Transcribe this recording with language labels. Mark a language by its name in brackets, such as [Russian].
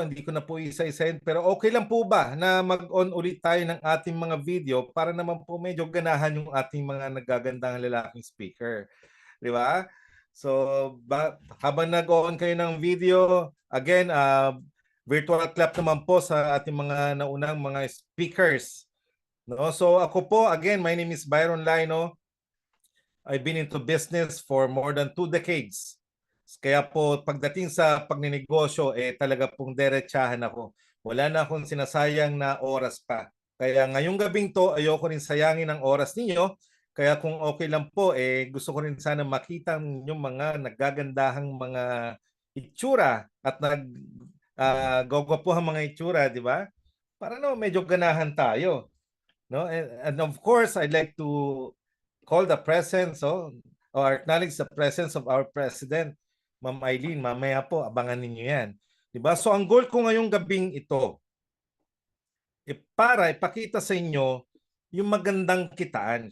[Filipino] Hindi ko na po isa-isahin, pero okay lang po ba na mag-on ulit tayo ng ating mga video para naman po medyo ganahan yung ating mga nagagandang lalaking speaker, di ba? So, habang nag-on kayo ng video, again, [English] virtual clap [Filipino] naman po sa ating mga naunang mga speakers. No? So, ako po, again, [English] my name is [Filipino] Byron Laino. [English] I've been into business for more than 2 decades. [Filipino] Kaya po, pagdating sa pagninegosyo, talaga pong derechahan ako. Wala na akong sinasayang na oras pa. Kaya ngayong gabing to, ayoko rin sayangin ang oras ninyo. Kaya kung okay lang po, gusto ko rin sana makita yung mga naggagandahang mga itsura at nagwawapuhang mga itsura, di ba? para no medyo ganahan tayo, no? [English] And of course, I'd like to call the presence or acknowledge the presence of our President, Ma'am Eileen. [Filipino] Mamaya po, abangan ninyo yan. Diba? So ang goal ko ngayong gabing ito, para ipakita sa inyo yung magandang kitaan.